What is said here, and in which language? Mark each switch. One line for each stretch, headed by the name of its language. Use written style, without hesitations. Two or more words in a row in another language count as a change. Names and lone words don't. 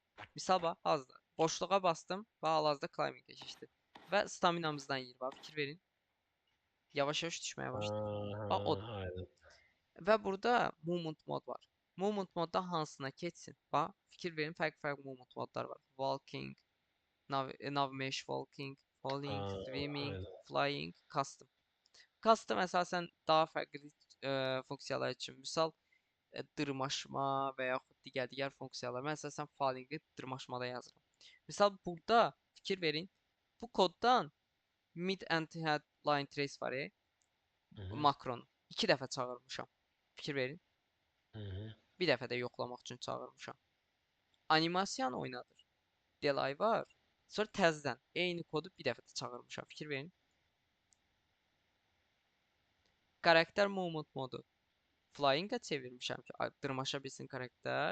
Azerbaijani: Misal bax, hazır. Boşluğa bastım və hal-hazırda climbing-ə keçdi. Və staminamızdan yeyir. Bax, fikir verin. Yavaş-yavaş düşməyə başladı. Bax, odur. Aydın. Və burada movement mod var. Movement modda hansına keçsin? Bax, fikir verin, fərqli-fərqli movement modlar var.
English: Walking, nav mesh walking, falling, swimming,
Azerbaijani: Aydın.
English: flying, custom.
Azerbaijani: Custom əsasən daha fərqli funksiyalar üçün. Misal, dırmaşma və yaxud digər funksiyalar. Mən əsasən falinqi dırmaşmada yazıram. Misal burada fikir verin. Bu koddan
English: mid and head line trace
Azerbaijani: var, Hı -hı. makron. 2 dəfə çağırmışam. Fikir verin. Hı -hı. Bir dəfə də yoxlamaq üçün çağırmışam. Animasiyanı oynadır. Delay var. Sonra təzədən eyni kodu bir dəfə də çağırmışam. Fikir verin. Karakter movement modu flying'a çevirmişəm ki, dırmaşa bilsin karakter.